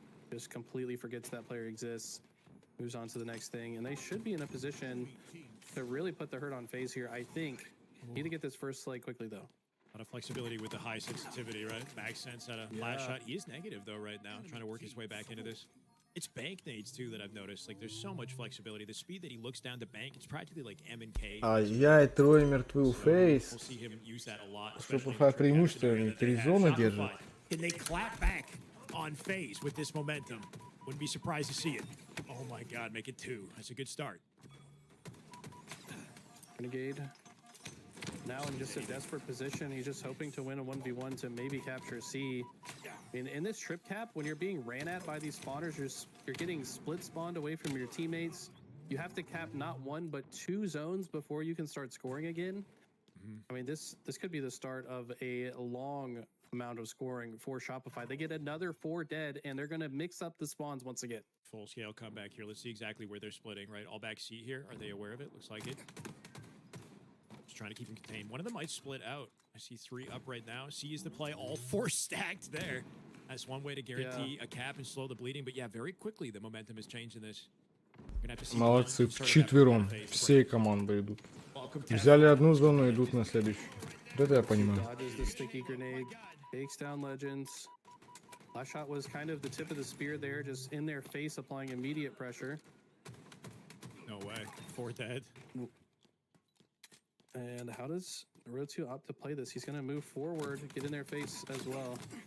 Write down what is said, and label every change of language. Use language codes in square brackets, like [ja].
[en] Just completely forgets that player exists. Moves on to the next thing. And they should be in a position to really put the hurt on FaZe here, I think. Need to get this first slate quickly, though. A lot of flexibility with the high sensitivity, right? Max sense at a last shot. He is negative, though, right now, trying to work his way back into this. It's bank nades, too, that I've noticed. Like, there's so much flexibility. The speed that he looks down to bank, it's practically like M and K. [ru] Ай-яй, трое мертвы у FaZe. [en] We'll see him use that a lot. [ru] Shopify преимущество, они 3 зоны держат. [en] Can they clap back on FaZe with this momentum? Wouldn't be surprised to see it. Oh my God, make it 2. That's a good start. Renegade now in just a desperate position. He's just hoping to win a 1v1 to maybe capture C. In this trip cap, when you're being ran at by these spawners, you're getting split spawned away from your teammates. You have to cap not 1 but 2 zones before you can start scoring again. I mean, this could be the start of a long amount of scoring for Shopify. They get another 4 dead, and they're going to mix up the spawns once again. Full scale comeback here. Let's see exactly where they're splitting, right? All back C here. Are they aware of it? Looks like it. Just trying to keep them contained. One of them might split out. I see 3 up right now. C is the play. All 4 stacked there. That's one way to guarantee a cap and slow the bleeding. But yeah, very quickly the momentum has changed in this. [ru] Молодцы, вчетвером. Всей командой идут. Взяли одну зону, идут на следующую. Это я понимаю. [en] Dodges the sticky grenade, takes down Legends. Last Shot was kind of the tip of the spear there, just in their face, applying immediate pressure. No way. 4 dead. And how does Road 2 opt to play this? He's going to move forward, get in their face as well.